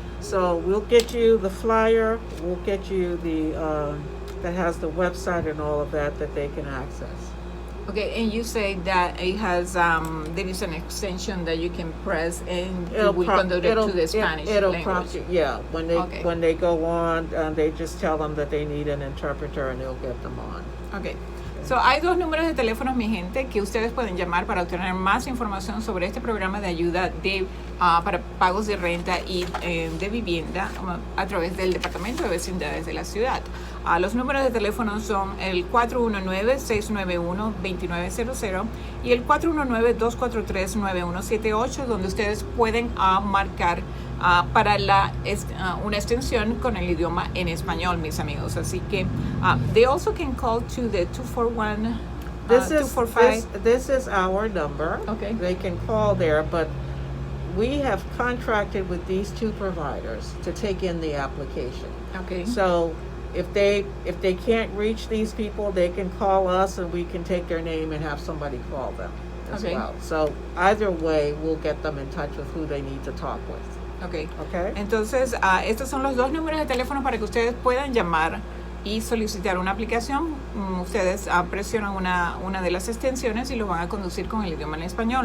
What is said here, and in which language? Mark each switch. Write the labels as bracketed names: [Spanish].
[English] So we'll get you the flyer, we'll get you the, that has the website and all of that they can access. Okay, and you say that it has, there is an extension that you can press and it will convert it to the Spanish language. Prompt you, yeah. When they go on, they just tell them that they need an interpreter and they'll get them on. Okay. [Spanish] So, hay 2 números de teléfono, mi gente, que ustedes pueden llamar para obtener más información sobre este programa de ayuda para pagos de renta y de vivienda a través del Departamento de Vecindades de la ciudad. Los números de teléfono son el 419-691-2900 y el 419-243-9178, donde ustedes pueden marcar para una extensión con el idioma en español, mis amigos. Así que [English] they also can call to the 241 245. This is our number. Okay. They can call there, but we have contracted with these 2 providers to take in the application. Okay. So if they can't reach these people, they can call us and we can take their name and have somebody call them as well. So either way, we'll get them in touch with who they need to talk with. Ok. Okay. [Spanish] Entonces, estos son los 2 números de teléfono para que ustedes puedan llamar y solicitar una aplicación. Ustedes presionan una de las extensiones y los van a conducir con el idioma en español.